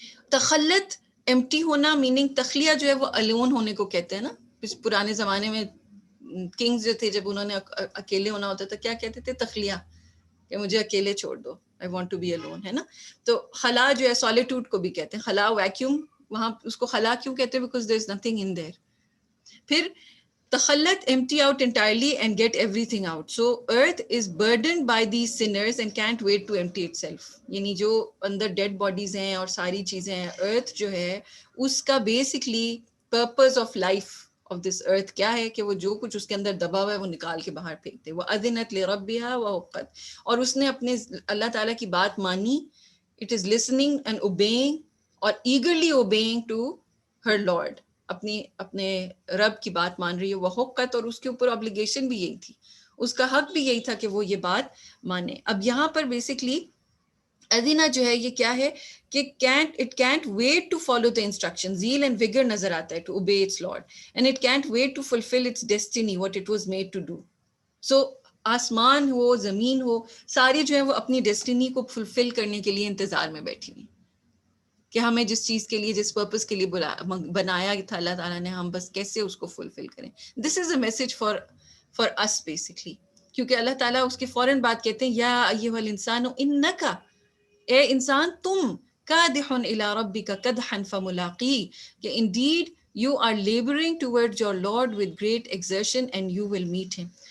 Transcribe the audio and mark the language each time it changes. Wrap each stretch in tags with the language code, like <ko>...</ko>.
<ur>تخلت empty ہونا meaning تخلیہ جو ہے وہ الون ہونے کو کہتے ہیں نا. پرانے زمانے میں کنگز جو تھے جب انہوں نے اکیلے ہونا ہوتا تھا کیا کہتے تھے, تخلیہ, کہ مجھے اکیلے چھوڑ دو,</ur> <en>I want to be alone,</en> <ur>ہے نا. تو خلا جو ہے سولیٹیوڈ کو بھی کہتے ہیں, خلا ویکیوم, وہاں اس کو خلا کیوں کہتے ہیں,</ur> <en>because there is nothing in there. پھر تخلت empty out entirely and get everything out. So earth is burdened by these sinners and can't wait to empty itself.</en> <ur>یعنی جو اندر ڈیڈ باڈیز ہیں اور ساری چیزیں ہیں, ارتھ جو ہے اس کا basically purpose of life of this ارتھ کیا ہے کہ وہ جو کچھ اس کے اندر دبا ہوا ہے وہ نکال کے باہر پھینک دے.</ur> <ar>وَأَذِنَتْ لِرَبِّهَا وَحُقَّتْ,</ar> <ur>اور اس نے اپنے اللہ تعالیٰ کی بات مانی.</ur> <en>It is listening and obeying, اور eagerly obeying to her Lord,</en> <ur>اپنے رب کی بات مان رہی ہے. وہ حقت, اور اس کے اوپر obligation بھی یہی تھی, اس کا حق بھی یہی تھا کہ وہ یہ بات مانے. اب یہاں پر بیسکلی ادینا جو ہے یہ کیا ہے کہ</ur> <en>it can't wait to follow the instructions. zeal and vigor</en> <ur>نظر آتا ہے</ur> <en>to obey its Lord, and it can't wait to fulfill its destiny, what it was made to do.</en> <ur>So آسمان ہو زمین ہو ساری جو ہے وہ اپنی ڈیسٹینی کو فلفل کرنے کے لیے انتظار میں بیٹھی ہوئی کہ ہمیں جس چیز کے لیے جس پرپس کے لیے بنایا تھا اللہ تعالیٰ نے, ہم بس کیسے اس کو فلفل کریں.</ur> <en>this is a message for us</en> <ur>basically, کیونکہ اللہ تعالیٰ اس کے فوراً بات کہتے ہیں</ur> <ar>یا ایھا الانسان انکا,</ar> <ur>اے انسان تم,</ur> <ar>کادح الی ربک کدحا فملاقیہ,</ar> <ur>کہ</ur> <en>indeed you are laboring towards your Lord with great exertion and you will meet him.</en>